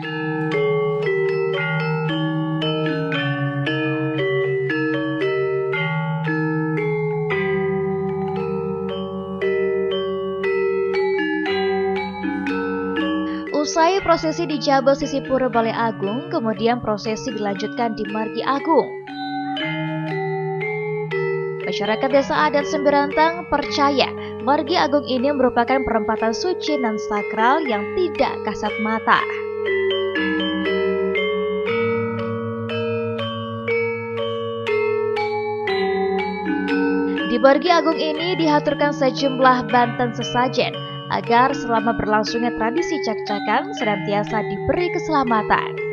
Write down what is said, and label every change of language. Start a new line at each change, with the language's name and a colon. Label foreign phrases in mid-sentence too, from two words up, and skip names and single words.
Indonesian: Usai prosesi di Jabal sisi pura Balai Agung, kemudian prosesi dilanjutkan di Margi Agung. Masyarakat Desa Adat Sambirenteng percaya Margi Agung ini merupakan perempatan suci dan sakral yang tidak kasat mata. Di Margi Agung ini dihaturkan sejumlah banten sesajen agar selama berlangsungnya tradisi cak-cakan senantiasa diberi keselamatan.